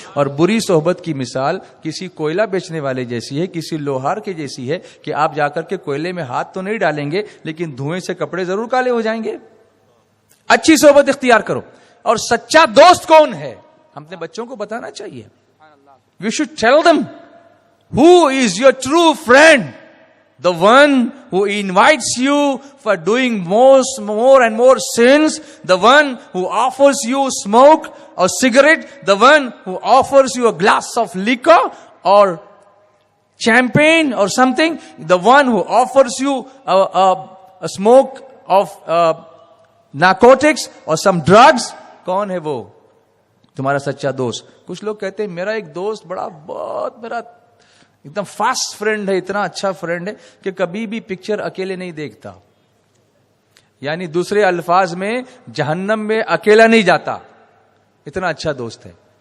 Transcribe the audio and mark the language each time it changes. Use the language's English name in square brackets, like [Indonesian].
[Hindi] और बुरी सोहबत की मिसाल किसी कोयला बेचने वाले जैसी है, किसी लोहार के जैसी है कि आप जाकर के कोयले में हाथ तो नहीं डालेंगे, लेकिन धुएं से कपड़े जरूर काले हो जाएंगे. अच्छी सोहबत इख्तियार करो. और सच्चा दोस्त कौन है, हम अपने बच्चों को बताना चाहिए. [English] We should tell them who is your true friend. The one who invites you for doing more and more sins. The one who offers you smoke or cigarette. The one who offers you a glass of liquor or champagne or something. The one who offers you a smoke of narcotics or some drugs. [Hindi] कौन है वो तुम्हारा सच्चा दोस्त? कुछ लोग कहते हैं मेरा एक दोस्त बहुत मेरा एकदम फास्ट फ्रेंड है, इतना अच्छा फ्रेंड है कि कभी भी पिक्चर अकेले नहीं देखता. यानी दूसरे अल्फाज में जहन्नम में अकेला नहीं जाता, इतना अच्छा दोस्त है.